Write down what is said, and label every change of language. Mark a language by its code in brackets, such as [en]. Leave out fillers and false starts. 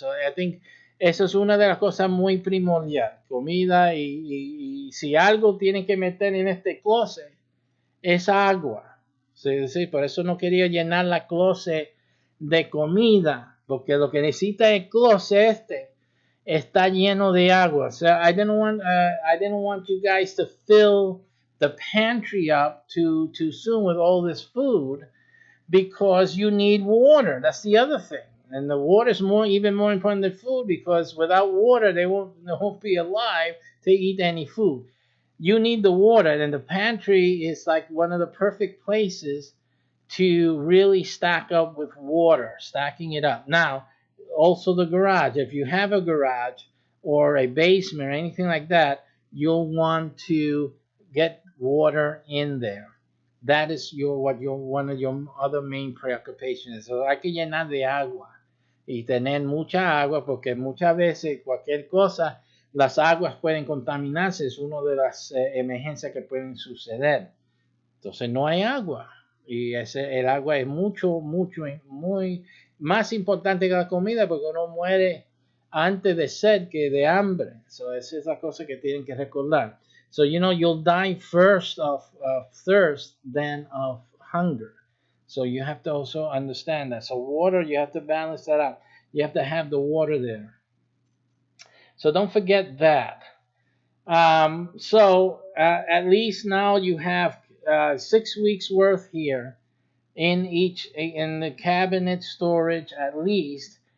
[en] So I think [es] eso es una de las cosas muy primordial, comida y si algo tienen que meter en este closet es agua. Sí, sí, por eso no quería llenar la closet de comida, porque lo que necesita el closet está lleno de agua. [en] So I didn't want you guys to fill the pantry up too soon with all this food because you need water. That's the other thing. And the water is even more important than food because without water they won't be alive to eat any food. You need the water, and the pantry is like one of the perfect places to really stack up with water, stacking it up. Now, also the garage. If you have a garage or a basement or anything like that, you'll want to get water in there. That is one of your other main preoccupations. [es] So hay que llenar de agua y tener mucha agua porque muchas veces cualquier cosa, las aguas pueden contaminarse. Es una de las emergencias que pueden suceder. Entonces no hay agua y el agua es muy más importante que la comida porque uno muere antes de sed que de hambre. So esa es la cosa que tienen que recordar. [en] So, you'll die first of thirst than of hunger. So you have to also understand that. So water, you have to balance that out. You have to have the water there. So don't forget that. So at least now you have 6 weeks worth here in the cabinet storage at least.